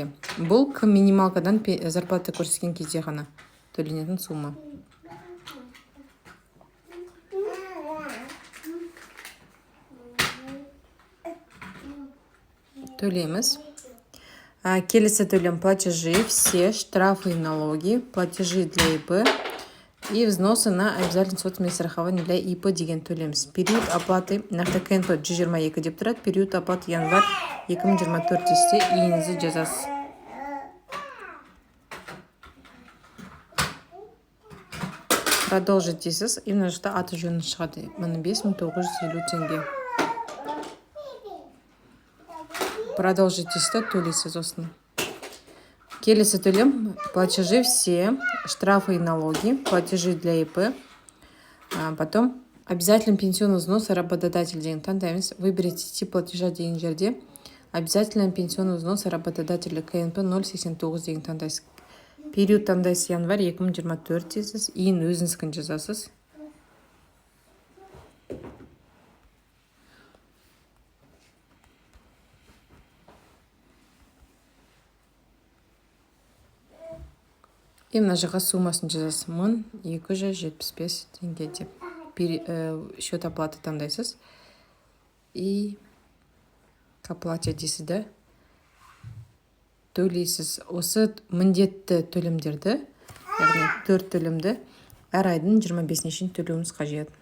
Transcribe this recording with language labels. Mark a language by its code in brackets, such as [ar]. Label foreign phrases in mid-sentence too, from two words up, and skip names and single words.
[kk] Бұл минималкадан зарплата көрсеткен кезде ғана төленетін сумма. Төлейміз. Келесі төлем [ru] платежи, все штрафы и налоги, платежи для ИП и взносы на обязательное социальное страхование для ИП [kk] деген төлеміз. [ru] Период оплаты [kk] нақты КНП 122 деп тұрады. [ru] Период оплаты январь [kk] 2024 десте иіңізді жазасыз. Продолжить дейсіз. И мына жақта аты жөнін шығады. Мына 5950 теңге. Продолжить дейсіз, төлейсіз осыны. Келесі төлем, [ru] платежи все, штрафы и налоги, платежи для ИП, потом обязательно пенсионный взнос работодатель деген таңдаймыз. Выберите тип платежа [kk] деген жерде [ru] обязательно пенсионный взнос работодателя КНП 0,89 [kk] деген таңдайсыз. Период таңдайсыз январь 2024 дейсіз. Иін өзіңіздің жазасыз. И мына жаққа суммасын жазасыз. 1275 теңге деп. [ru] Счет оплаты [kk] таңдайсыз. И [ru] к оплате [kk] дейсіз да. Төлейсіз. Осы міндетті төлемдерді, яғни 4 төлемді әр айдың 25-шін төлеуіміз қажет.